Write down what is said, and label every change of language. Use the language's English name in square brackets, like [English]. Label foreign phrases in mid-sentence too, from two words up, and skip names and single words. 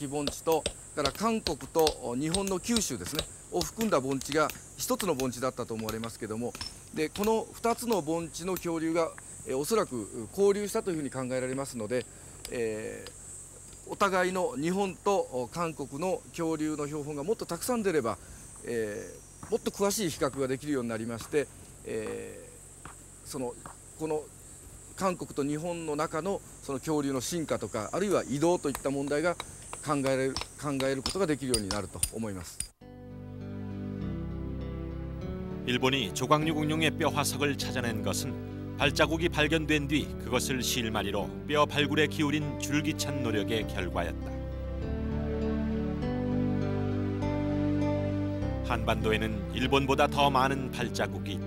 [Japanese] 盆地と、から韓国と日本の九州ですねを含んだ盆地が一つの盆地だったと思われますけども、でこの2つの盆地の恐竜がおそらく交流したというふうに考えられますので、お互いの日本と韓国の恐竜の標本がもっとたくさん出れば、もっと詳しい比較ができるようになりまして、この韓国と日本の中のその恐竜の進化とか、あるいは移動といった問題が考えることができるようになると思います。 [Korean] 일본이 조광류 공룡의 뼈 화석을 찾아낸 것은 발자국이 발견된 뒤 그것을 실마리로 뼈 발굴에 기울인 줄기찬 노력의 결과였다. 한반도에는 일본보다 더 많은 발자국이 있다.